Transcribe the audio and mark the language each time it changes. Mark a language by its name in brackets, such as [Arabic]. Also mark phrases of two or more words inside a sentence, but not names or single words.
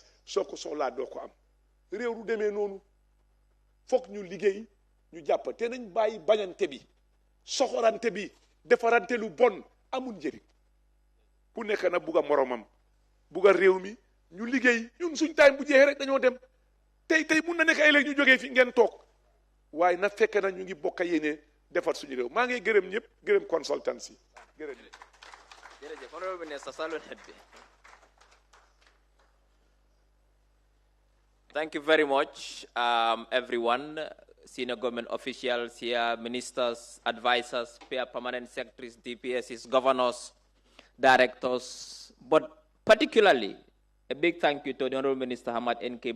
[Wolof] soo ko soxlaa doo ko am réew du demee noonu foog ñu liggéey ñu jàpp te nañ bàyyi bañante bi soxorante bi defarante lu bon amul njëriñ ku nekk na bugg a moromam bugg a réew mi ñu liggéey ñun suñ time bu jeexee rek dañoo dem tey mun na nekk ay léegi ñu jógee fi ngeen toog waaye na fekk na ñu ngi bokk yéene defar suñu réew maa ngi gërëm ñëpp gërëm consultants yi gërëm ñëpp. [English] jërëjëf honorable minister salon head bi. Thank you very much, everyone, senior government officials here, ministers, advisors, peer permanent secretaries, DPSs, governors, directors, but particularly a big thank you to the Honorable Minister Hamad N.K.